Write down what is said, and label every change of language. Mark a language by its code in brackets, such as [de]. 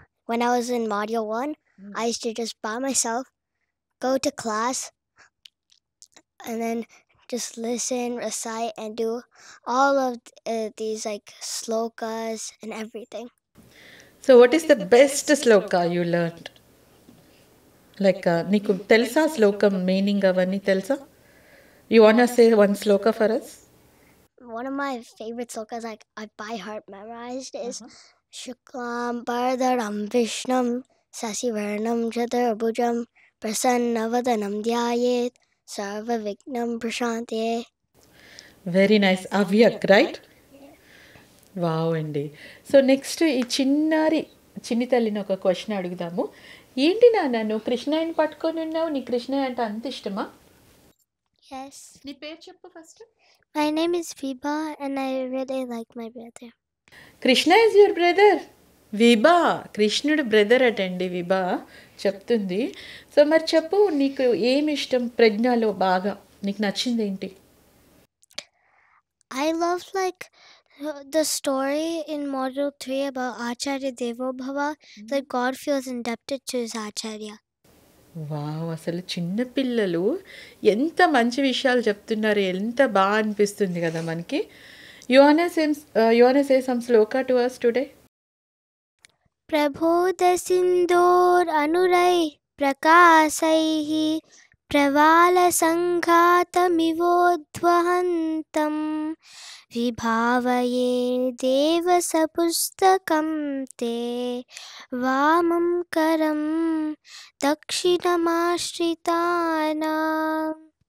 [en] When I was in Module 1, I used to just by myself go to class and then just listen, recite, and do all of these like slokas and everything. So what is the best sloka you learned? [te] Like నీకు తెలుసా శ్లోకం meaning అవన్నీ తెలుసా? [en] You wanna say one sloka for us? One of my favorite slokas, like I by heart memorized, is [sa] Shuklam Bharadaram Vishnam Sasivarnam Chaturbhujam Prasannavadanam Dhyayet Sarva Vignam Prashantye. [en] Very nice. [te] అవ్యక్, right? Wow అండి. So next ఈ చిన్ని తల్లిని ఒక question అడుగుదాము. ఏంటి నాన్న నువ్వు కృష్ణయ్యని పట్టుకొని ఉన్నావు, నీ కృష్ణయ్య అంటే అంత ఇష్టమా? [en] Yes. [te] నీ పేరు చెప్పు first. [en] My name is Viba and I really like my brother. Krishna is your brother. [te] విభా కృష్ణుడు బ్రదర్ అటండి విభా చెప్తుంది. సో మరి చెప్పు, నీకు ఏమి ఇష్టం ప్రజ్ఞలో బాగా నీకు నచ్చింది ఏంటి? [en] I love like the story in Module 3 about Acharya Devo Bhava, that God feels indebted to his Acharya. [te] Wow, అసలు చిన్నపిల్లలు ఎంత మంచి విషయాలు చెప్తున్నారు, ఎంత బాగా అనిపిస్తుంది కదా మనకి. [en] You want to say some shloka to us today? [sa] Prabodh सिंदूर अनुरै प्रकाशैः प्रवाल संघातमिवोद्वहन्तं विभावये देव सपुस्तकं ते वामं करं दक्षिणमाश्रितानाम्.